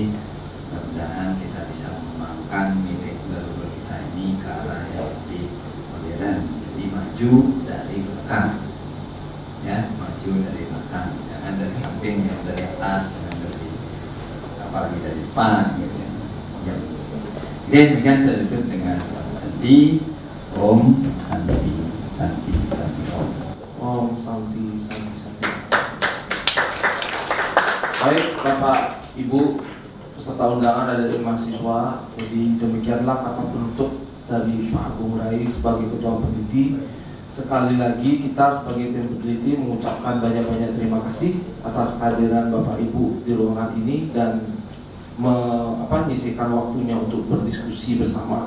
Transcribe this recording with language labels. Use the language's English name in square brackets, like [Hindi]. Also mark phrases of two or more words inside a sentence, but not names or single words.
[Indonesian] Mudah-mudahan kita bisa mengembangkan milik leluhur kita ini ke arah yang lebih modern, jadi maju dari belakang, ya maju dari belakang, jangan dari samping, jangan dari atas, jangan dari apalagi dari depan, gitu ya. Oke, demikian saya tutup dengan Santi, [Sanskrit] Om Santi, Santi, Santi, Om Santi, Santi, Santi. [Indonesian] Baik Bapak Ibu peserta undangan ada dari mahasiswa, jadi demikianlah kata penutup dari Pak Agung Rai sebagai Ketua Peneliti. Sekali lagi kita sebagai tim peneliti mengucapkan banyak-banyak terima kasih atas kehadiran Bapak Ibu di ruangan ini dan menyisihkan waktunya untuk berdiskusi bersama.